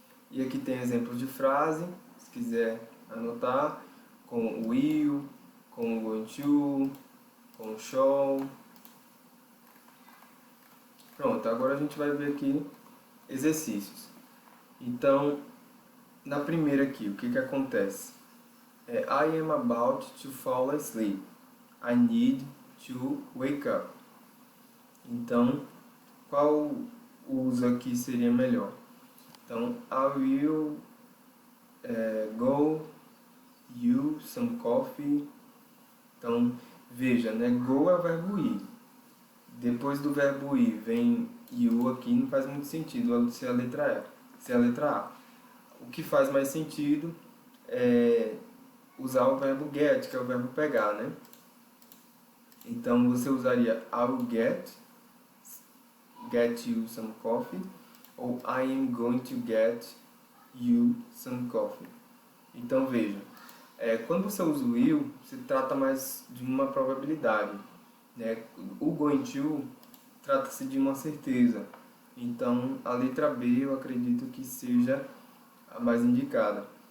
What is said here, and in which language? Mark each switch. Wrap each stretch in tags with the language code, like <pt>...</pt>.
<pt>E aqui tem exemplos de frase, se quiser anotar, com will, com going to, com shall. Pronto, agora a gente vai ver aqui exercícios. Então, na primeira aqui, o que que acontece?</pt> <en>I am about to fall asleep. I need to wake up.</en> <pt>Então, qual uso aqui seria melhor?</pt> <en>Então, I will go you some coffee.</en> <pt>Então, veja, né? Go é o verbo ir. Depois do verbo ir vem you aqui, não faz muito sentido ser a letra E, ser a letra A. O que faz mais sentido é usar o verbo get, que é o verbo pegar, né? Então você usaria</pt> <en>I will get you some coffee, ou I am going to get you some coffee.</en> <pt>Então veja, quando você usa o will, se trata mais de uma probabilidade, né? O going to trata-se de uma certeza. Então a letra B eu acredito que seja a mais indicada.</pt>